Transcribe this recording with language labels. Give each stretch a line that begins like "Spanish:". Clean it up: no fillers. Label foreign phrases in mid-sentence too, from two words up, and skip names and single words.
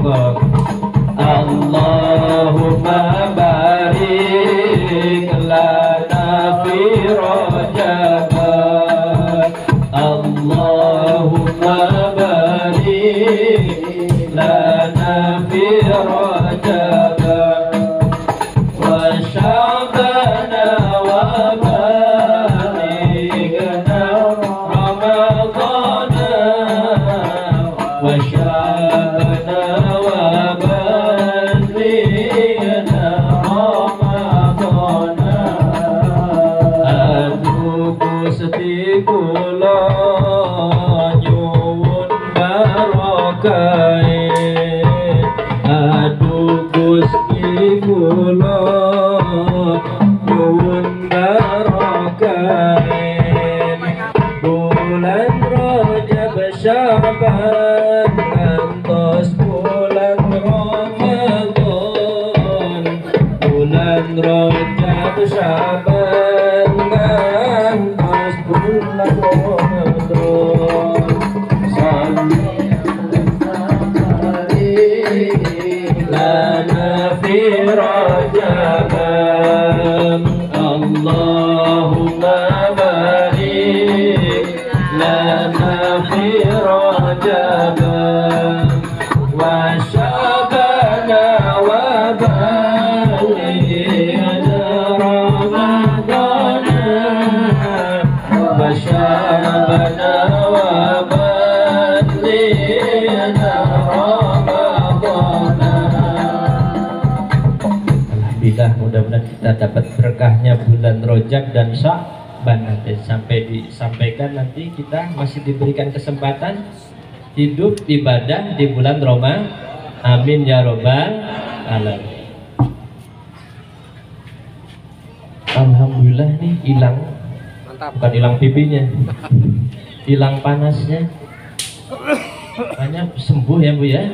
Arabic: اللهم بارك لنا في رجب، اللهم بارك لنا في رجب وشعبان و بلغنا رمضان وشعبان وبلغنا رمضان.
Javanese: Aduh Gusti kula nyuwun barokah, aduh Gusti kula nyuwun barokah, bulan Rajab Syaban ngantos bulan Ramadan, bulan Rajab Syaban ngantos bulan Ramadan.
Arabic: لنا في رجب، اللهم بارك لنا في رجب وشعبان وبلغنا رمضان وشعبان وبلغنا رمضان wa syabana wa balighna Ramadana.
Indonesian: Alhamdulillah, mudah-mudahan kita dapat berkahnya bulan Rajab dan Sya'ban. Nanti sampai disampaikan, nanti kita masih diberikan kesempatan hidup ibadah di bulan Ramadan.
Arabic: آمين يا رب العالمين.
Indonesian: Alhamdulillah nih hilang, bukan hilang pipinya, hilang panasnya, banyak sembuh ya Bu ya.